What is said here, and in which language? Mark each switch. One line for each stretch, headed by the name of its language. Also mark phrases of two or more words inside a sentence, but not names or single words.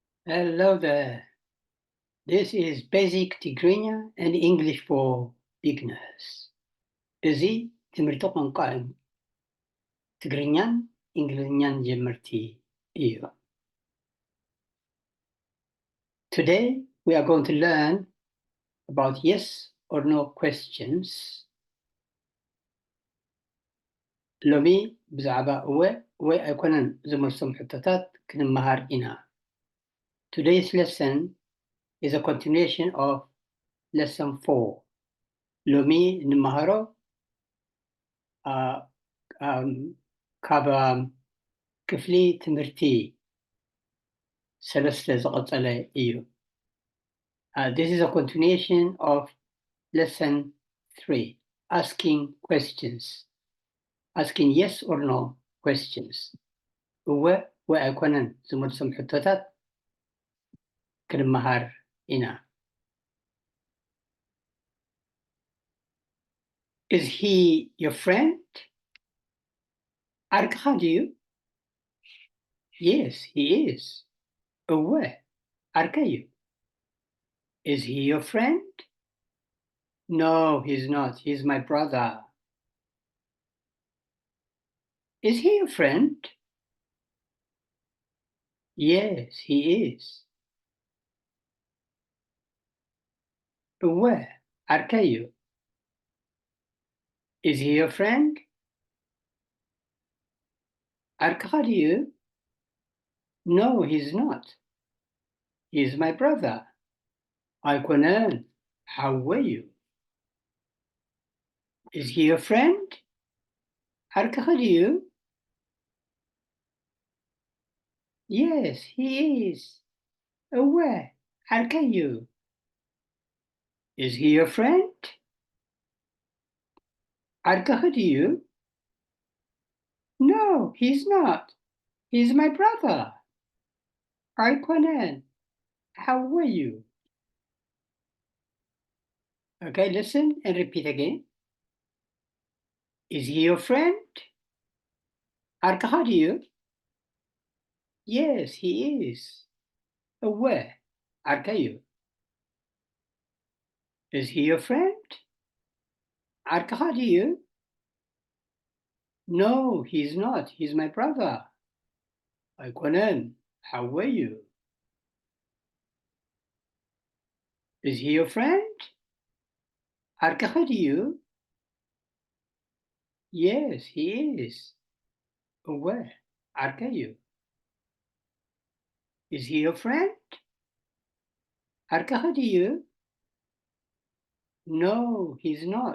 English: Hello there. This is Basic Tigrinya and English for Beginners.
Tigrinya: እዚ ትምህርቲ ቋንቋ ትግርኛን እንግሊዝኛን ጀመርቲ እዩ።
English: Today we are going to learn about yes or no questions.
Tigrinya: ሎሚ ብዛዕባ እወ ወይ ኣይኮነን ዝመልሶም ሕቶታት ክንመሃር ኢና።
English: Today's lesson is a continuation of lesson 4.
Tigrinya: ሎሚ እንመሃሮ ካብ ክፍሊ ትምህርቲ ሰለስተ ዝቐፀለ እዩ።
English: This is a continuation of lesson 3, asking questions. Asking yes or no questions.
Tigrinya: እወ ወይ ኣይኮነን ዝመልሶም ሕቶታት ክንመሃር ኢና።
English: Is he your friend?
Tigrinya: ዓርክኻ ድዩ?
English: Yes, he is.
Tigrinya: እወ ዓርካ እዩ።
English: Is he your friend? No, he's not. He's my brother. Is he your friend? Yes, he is.
Tigrinya: እወ ዓርካ እዩ።
English: Is he your friend?
Tigrinya: ዓርክኻ ድዩ?
English: No, he's not. He's my brother.
Tigrinya: ኣይኮነን ሓወይ እዩ።
English: Is he your friend?
Tigrinya: ዓርክኻ ድዩ?
English: Yes, he is.
Tigrinya: እወ ዓርካ እዩ።
English: Is he your friend?
Tigrinya: ዓርክኻ ድዩ?
English: No, he's not. He's my brother.
Tigrinya: ኣይኮነን ሓወይ እዩ.
English: Okay, listen and repeat again. Is he your friend?
Tigrinya: ዓርክኻ ድዩ?
English: Yes, he is.
Tigrinya: እወ ዓርካ እዩ.
English: Is he your friend?
Tigrinya: ዓርክኻ ድዩ?
English: No, he's not. He's my brother.
Tigrinya: ኣይኮነን ሓወይ እዩ.
English: Is he your friend?
Tigrinya: ዓርክኻ ድዩ?
English: Yes, he is.
Tigrinya: እወ ዓርካ እዩ.
English: Is he your friend?
Tigrinya: ዓርክኻ ድዩ?
English: No, he's not.